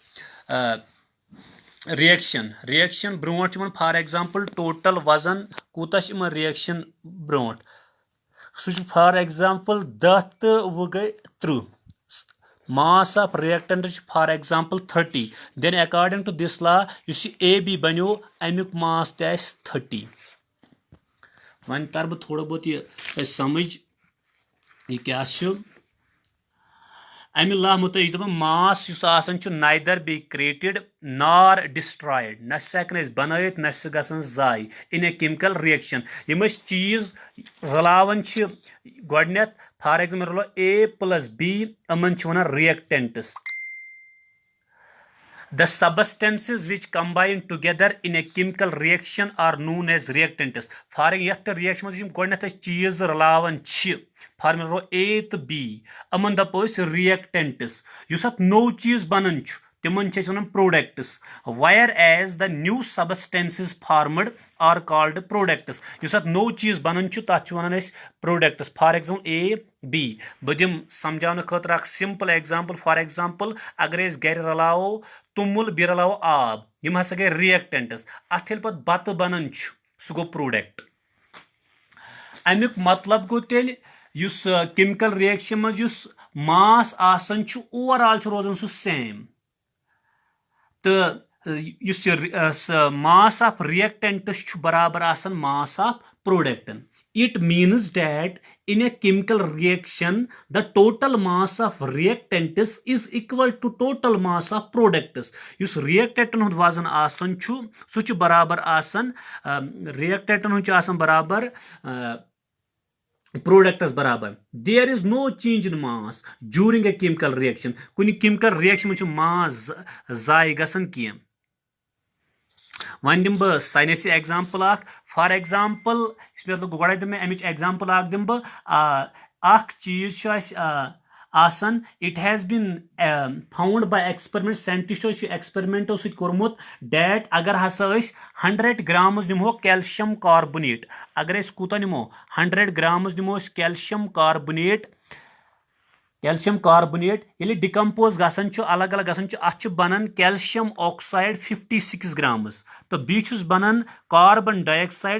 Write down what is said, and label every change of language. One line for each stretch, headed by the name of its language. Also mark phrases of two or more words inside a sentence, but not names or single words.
Kashmiri: رِیکشن برونٛٹھ چھُ یِمن
English: for example
Kashmiri: ٹوٹل وزن کوٗتاہ چھُ یِمن رِیکشن برونٛٹھ سُہ چھُ
English: for example
Kashmiri: 10 تہٕ 20 گٔے 30
English: mass of reactant
Kashmiri: چھُ
English: for example
Kashmiri: 30 دین
English: according to this law
Kashmiri: یُس یہِ اے بی بنیو امیُک ماس تہِ آسہِ 30 وۄنۍ تر بہٕ تھوڑا بہت یہِ سمجھ یہِ کیاہ چھُ امہِ لا مُطٲبق یہِ دپان ماس یُس آسان چھُ
English: neither be created nor destroyed
Kashmiri: نہ چھِ سُہ ہٮ۪کان أسۍ بنٲیِتھ نہ چھِ سُہ گژھان ضایہِ
English: in a chemical reaction
Kashmiri: یِم أسۍ چیٖز رلاوان چھِ گۄڈٕنیتھ
English: for example
Kashmiri: رلو
English: A plus B
Kashmiri: یِمن چھِ ونان رِیکٹنٹس
English: The substances which combine together in a chemical reaction are known as reactants.
Kashmiri: For یتھ reaction منٛز یِم گۄڈٕنیتھ أسۍ چیٖز رلاوان چھِ
English: for example
Kashmiri: اے تہٕ بی یِمن دپو أسۍ رِیکٹنٹس یُس اتھ نوٚو چیٖز بنان چھُ تِمن چھِ أسۍ ونان پروڈکٹس
English: where is the new substances formed are called products
Kashmiri: یُس اتھ نوٚو چیٖز بنان چھُ تتھ چھِ ونان أسۍ پروڈکٹس
English: for example
Kashmiri: اے بی بہٕ دِمہٕ سمجاونہٕ خٲطرٕ اکھ
English: simple example for example
Kashmiri: اگر أسۍ گرِ رلاوو توٚمُل بیٚیہِ رلاوو آب یِم ہسا گٔے رِیکٹنٹس اتھ ییٚلہِ پتہٕ بتہٕ بنان چھُ سُہ گوٚو پروڈکٹ امیُک مطلب گوٚو تیٚلہِ یُس
English: chemical reaction
Kashmiri: منٛز یُس ماس آسان چھُ اوور آل چھُ روزان سُہ سیم تہٕ یُس یہِ
English: mass of reactants
Kashmiri: چھُ برابر آسان
English: mass of productan It means that in a chemical reaction, the total mass of reactants is equal to total mass of products.
Kashmiri: یُس reactant ہُنٛد وزن آسان چھُ سُہ چھُ برابر آسان reactant ہُنٛد چھُ آسان برابر products برابر
English: there is no change in mass during a chemical reaction
Kashmiri: کُنہِ
English: chemical reaction
Kashmiri: منٛز چھُ ماس ضایہِ گژھان کینٛہہ وۄنۍ دِمہٕ بہٕ ساینسی ایگزامپل اکھ
English: for example
Kashmiri: یُس مےٚ گۄڈے دِمہٕ مےٚ امِچ ایگزامپل اکھ دِمہٕ بہٕ اکھ چیٖز چھُ اسہِ آسان
English: it has been found by experiment
Kashmiri: ساینٹسٹو چھُ ایکسپیرمنٹو سۭتۍ کوٚرمُت ڈیٹ اگر ہسا أسۍ 100 گرامز نِمو
English: calcium carbonate
Kashmiri: اگر أسۍ کوٗتاہ نِمو 100 گرامز نِمو أسۍ
English: calcium carbonate
Kashmiri: ییٚلہِ ڈِکمپوز گژھان چھُ الگ الگ گژھان چھُ اتھ چھُ بنان
English: calcium oxide
Kashmiri: 56 گرامز تہٕ بیٚیہِ چھُس بنان
English: carbon dioxide